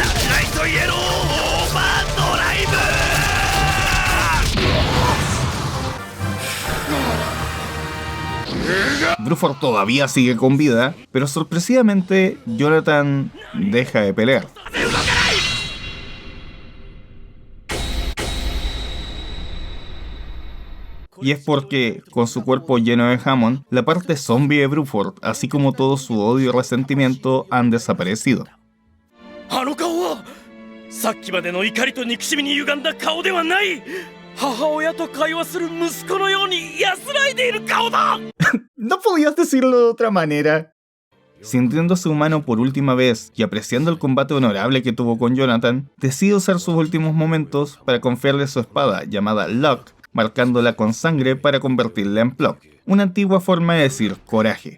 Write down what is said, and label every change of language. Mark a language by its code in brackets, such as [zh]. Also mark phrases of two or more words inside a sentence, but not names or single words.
[es] Bruford todavía sigue con vida, pero sorpresivamente Jonathan deja de pelear. Y es porque, con su cuerpo lleno de Hammond, la parte zombie de Bruford, así como todo su odio y resentimiento, han desaparecido. [ja] あの顔はさっきまでの怒りと憎しみに歪んだ顔ではない。母親と会話する息子のように安らいでいる顔だ。 [es] No podías decirlo de otra manera. Sintiéndose humano por última vez y apreciando el combate honorable que tuvo con Jonathan, decide usar sus últimos momentos para confiarle su espada, llamada Luck, marcándola con sangre para convertirla en Pluck, una antigua forma de decir coraje.